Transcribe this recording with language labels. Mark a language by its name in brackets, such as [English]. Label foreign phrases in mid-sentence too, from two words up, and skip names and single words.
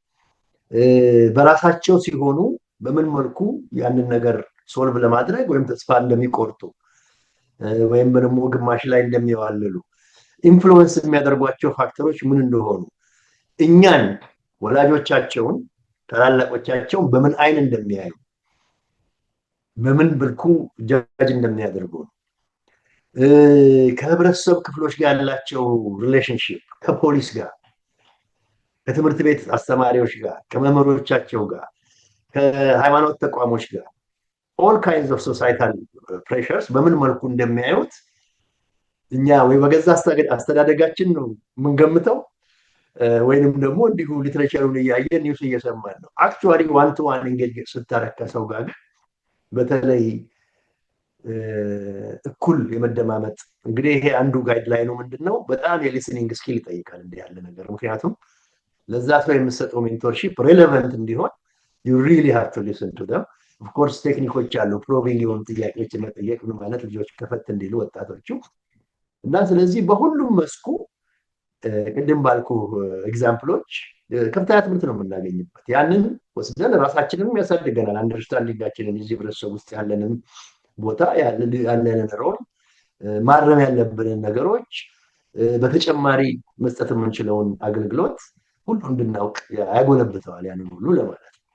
[Amharic] በራሳቸው ሲሆኑ በምን መልኩ ያንን ነገር ሶልቭ ለማድረግ ወይም ተስፋ እንደሚቆርጡ ወይም ደግሞ ግማሽ ላይ እንደሚዋልሉ ኢንፍሉዌንስ የሚያደርጓቸው ፋክተሮች ምን እንደሆኑ እኛን ወላጆቻቸውን ታላላቆቻቸውን በምን አይን እንደሚያዩ በምን ብልኩ ጃጅ እንደሚያደርጉ ከህብረተሰብ ክፍሎች ጋር ያላቸው ሪሌሽንሺፕ ከፖሊስ ጋር ከትምህርት ቤት አስተማሪዎች ጋር ከመምህሮቻቸው ጋር ከሃይማኖት ተቋሞች ጋር [English] all kinds of societal pressures [Amharic] በምን መልኩ እንደሚያዩት እኛ ወይ በገዛ አስተዳደጋችን ነው የምንገምተው ወይንም ደግሞ እንዲሁ ሊትሬቸሩን እያየን ኒውስ እየሰማን ነው [English] actually one to one engage [Amharic] ስታረካ ሰው ጋር በተለይ እኩል የመደማመጥ እንግዲህ ይሄ አንዱ ጋይድላይኑ ምንድነው በጣም [English] listening skill [Amharic] ይጠይቃል እንደ ያለ ነገር ምክንያቱም ለዛ ሰው የምትሰጠው ሜንቶርሺፕ ሬሌቫንት እንዲሆን [English] you really have to listen to them of course [Amharic] ቴክኒኮች አሉ ፕሮቢንግ የሆኑ ጥያቄዎች መጠየቅ ምን ማለት ልጆች ከፈት እንዲሉ ወጣቶቹ እና ስለዚህ በሁሉም መስኩ ቅድም ባልኩ ኤግዛምፕሎች ከፍተኛ ትምህርት ነው የምናገኝበት ያንን ወስደን ራሳችንንም ያሳድገናል አንደርስታንዲንጋችንን እዚህ ህብረተሰብ ውስጥ ያለንን ቦታ ያለንን ሮል ማረም ያለብንን ነገሮች በተጨማሪ መስጠት የምንችለውን አገልግሎት ሁሉ እንድናውቅ ያጎለብተዋል ያንን ሁሉ ለማለት